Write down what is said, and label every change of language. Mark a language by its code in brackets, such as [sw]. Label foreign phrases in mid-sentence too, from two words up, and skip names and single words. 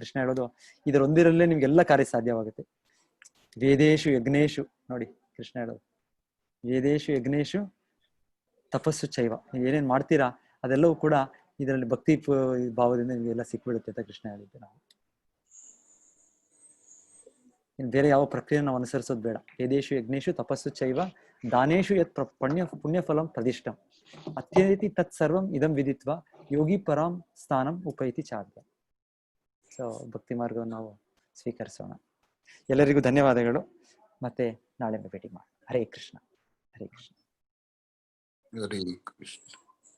[kn] ಕೃಷ್ಣ ಹೇಳೋದು ಇದರೊಂದಿರಲ್ಲೇ ನಿಮ್ಗೆಲ್ಲ ಕಾರ್ಯ ಸಾಧ್ಯವಾಗುತ್ತೆ. [sa] ವೇದೇಶು ಯಜ್ಞೇಶು, [kn] ನೋಡಿ ಕೃಷ್ಣ ಹೇಳೋದು [sa] ವೇದೇಶು ಯಜ್ಞೇಶು ತಪಸ್ಸು ಚೈವ. [kn] ನೀವು ಏನೇನ್ ಮಾಡ್ತೀರಾ ಅದೆಲ್ಲವೂ ಕೂಡ ಇದರಲ್ಲಿ ಭಕ್ತಿ ಭಾವದಿಂದ ನಿಮಗೆಲ್ಲ ಸಿಕ್ಬಿಡುತ್ತೆ ಅಂತ ಕೃಷ್ಣ ಹೇಳಿದ್ದೆ. ನಾವು ಇನ್ನು ಬೇರೆ ಯಾವ ಪ್ರಕ್ರಿಯೆ ನಾವು ಅನುಸರಿಸೋದು ಬೇಡ. [sa] ವೇದೇಶು ಯಜ್ಞೇಶು ತಪಸ್ಸು ಚೈವ ದಾನೇಶು ಯತ್ ಪುಣ್ಯಫಲಂ ಪ್ರದಿಷ್ಟಂ ಅತ್ಯೇತಿ ತತ್ ಸರ್ವಂ ಇದಂ ವಿದಿತ್ವ ಯೋಗಿ ಪರಾಂ ಸ್ಥಾನಂ ಉಪೈತಿ ಚಾದ್ಯ. [kn] ಸೊ ಭಕ್ತಿ ಮಾರ್ಗವನ್ನು ನಾವು ಸ್ವೀಕರಿಸೋಣ. ಎಲ್ಲರಿಗೂ ಧನ್ಯವಾದಗಳು. ಮತ್ತೆ ನಾಳೆ ಭೇಟಿ ಮಾಡೋಣ. [sa] ಹರೇ ಕೃಷ್ಣ, ಹರೇ ಕೃಷ್ಣ. ಹರೇ ಕೃಷ್ಣ.